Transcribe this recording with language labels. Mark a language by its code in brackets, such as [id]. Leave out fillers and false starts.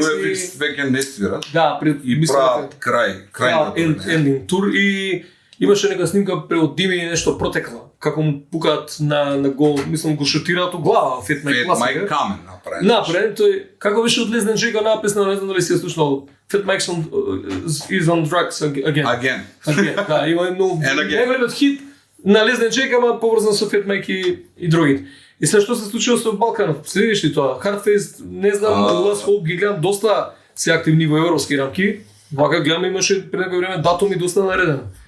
[mk] NoFX веќе не свира. Да, и прават крај ending тур и имаше нека снимка од Дими нешто протекла. Како му пукаат на гол, мислам го шутираат у глава, Fat Mike класика. Mike камен направен. Направен, тој како беше од Лезнен Джека написано, не знам дали си ја слушнал. [en] Fat Mike is on drugs again. [mk] Да, има едно неверојатен хит на Лезнен Джека, ама поврзан со Fat Mike и другите. И се што се случува со Балканов, следиш ли тоа? Hardface, не знам, Last Hope ги гледам доста се активни во европски рамки. Вака гледам имаше пред некој време датуми доста нареден.